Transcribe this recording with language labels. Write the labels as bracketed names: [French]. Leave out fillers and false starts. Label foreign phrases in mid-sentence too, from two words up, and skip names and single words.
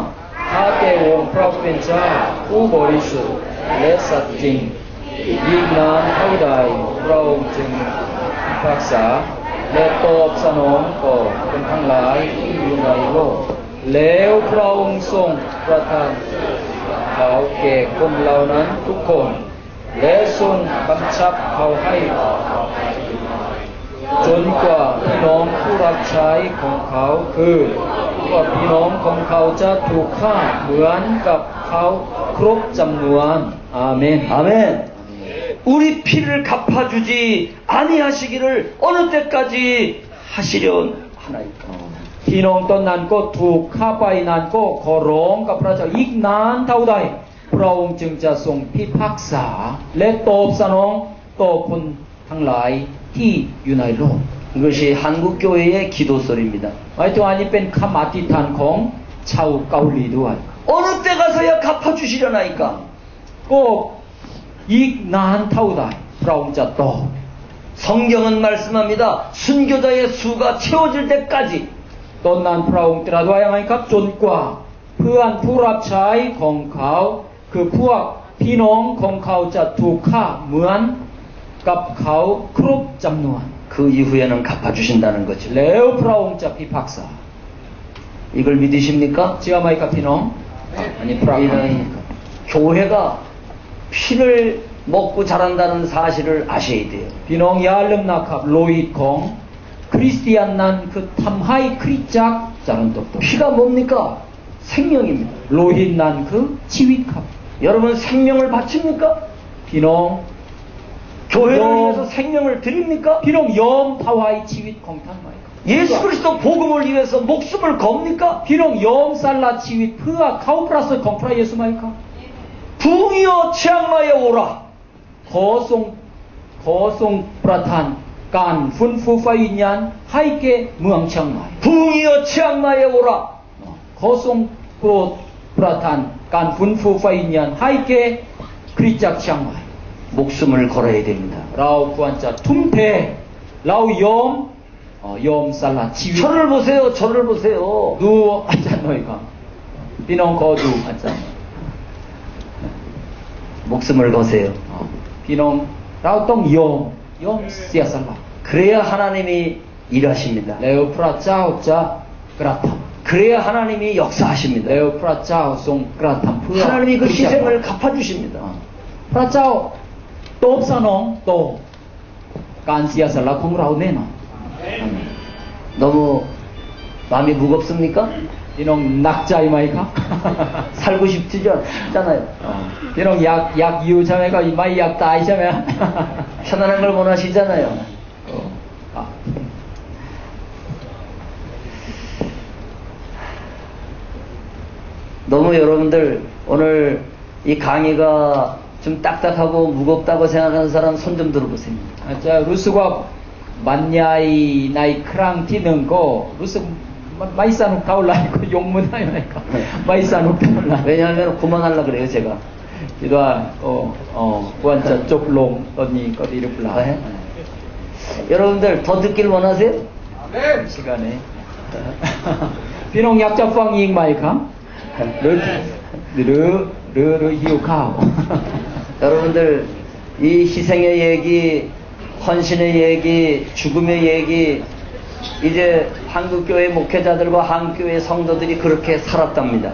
[Thai] ข้าแต่องค์พระผู้เป็นเจ้าผู้บริสุทธิ์และสัตย์จริงยิ่งนานเท่าใดพระองค์จึงพิพากษาและตอบสนองต่อคนทั้งหลายที่อยู่ในโลกแล้วพระองค์ทรงประทานเขาแก่คนเหล่านั้นทุกคนและทรงบังคับเขาให้ จนกว่าพี่น้องผู้รับใช้ของเขาคือว่าพี่น้องของเขาจะถูกฆ่าเหมือนกับเขาครบจำนวนอาเมน [Korean] 아멘. 우리 피를 갚아주지 아니하시기를 어느 때까지 하시려 하나이까. [Thai] พี่น้องตอนนั้นก็ถูกฆ่าไปนั้นก็ขอร้องกับพระเจ้าอีกนานเท่าใดพระองค์จึงจะทรงพิพากษาและตอบสนองต่อคนทั้งหลายที่อยู่ในโลก [Korean] 이것이 한국 교회의 기도설입니다. [Thai] หมายถึงอันนี้เป็นคำอธิษฐานของชาวเกาหลีด้วย [Korean] 어느 때 가서야 갚아주시려나이까. [Thai] ก็อีกนานเท่าใดพระองค์จะตอบ [Korean] 성경은 말씀합니다. 순교자의 수가 채워질 때까지 [Thai] ตอนนั้นพระองค์ตรัสว่ายังไงครับจนกว่าเพื่อนผู้รับใช้ของเขาคือพวกพี่น้องของเขาจะถูกฆ่าเหมือนกับเขาครบจำนวน [Korean] 그 이후에는 갚아주신다는 거죠. [Thai] แล้วพระองค์จะพิพากษา [Korean] 이걸 믿으십니까? [Thai] เชื่อไหมครับพี่น้องอันนี้พระคัมภีร์ [Korean] 교회가 피를 먹고 자란다는 사실을 아셔야 돼요. [Thai] พี่น้องอย่าลืมนะครับโลหิตของคริสเตียนนั้นคือทำให้คริสตจักรเจริญเติบโต [Korean] 피가 뭡니까? 생명입니다. [Thai] โลหิตนั้นคือชีวิตครับ [Korean] 여러분 생명을 바칩니까? [Thai] พี่น้อง [Korean] 교회를 위해서 생명을 드립니까? [Thai] พี่น้องยอมถวายชีวิตของท่านไหมครับ [Korean] 예수 그리스도 복음을 위해서 목숨을 겁니까? [Thai] พี่น้องยอมสละชีวิตเพื่อเขาประเสริฐของพระเยซูไหมครับ [Korean] 붕이여 치앙마에 오라. [Thai] ขอทรงประทานการฟื้นฟูไฟวิญญาณให้แก่เมืองเชียงใหม่ [Korean] 붕이여 치앙마에 오라. [Thai] ขอทรงโปรดประทานการฟื้นฟูไฟวิญญาณให้แก่คริสตจักรเชียงใหม่ [Korean] 목숨을 걸어야 됩니다. [Thai] เราควรจะทุ่มเทเรายอมสละชีวิต [Korean] 저를 보세요. 저를 보세요. [Thai] ดูอาจารย์หน่อยครับพี่น้องขอดูอาจารย์ [Korean] 목숨을 거세요. [Thai] พี่น้องเราต้องยอมเสียสละ [Korean] 그래야 하나님이 일하십니다. [Thai] แล้วพระเจ้าจะกระทำ [Korean] 그래야 하나님이 역사하십니다. [Thai] แล้วพระเจ้าทรงกระทำเพื่อ [Korean] 하나님이 그 [Thai] คริสตจักร [Korean] 희생을 갚아주십니다. [Thai] พระเจ้าตอบสนองต่อการเสียสละของเราแน่นอน [Korean] 너무 마음이 무겁습니까? [Thai] พี่น้องหนักใจไหมครับ [Korean] 살고 싶잖아요. [Thai] พี่น้องอยากอยู่ใช่ไหมก็ไม่อยากตายใช่ไหม [Korean] 편안한 걸 원하시잖아요. 너무 여러분들 오늘 이 강의가 좀 딱딱하고 무겁다고 생각하는 사람 손 좀 들어보세요. [Thai] อาจจะรู้สึกว่าบรรยายในครั้งที่หนึ่งก็รู้สึกมันไม่สนุกเท่าไหร่ก็ยกมือได้ไหมครับไม่สนุกเท่าไหร่ [Korean] 왜냐하면 그만하려고 그래요 제가. [Thai] คิดว่าควรจะจบลงตอนนี้ก็ดีหรือเปล่า [Korean] 네? 여러분들 더 듣길 원하세요? 시간에. 비록 약자 펑잉 마이카. 르 히우카오. 여러분들 이 희생의 얘기, 헌신의 얘기, 죽음의 얘기, 이제 한국교회 목회자들과 한국교회 성도들이 그렇게 살았답니다.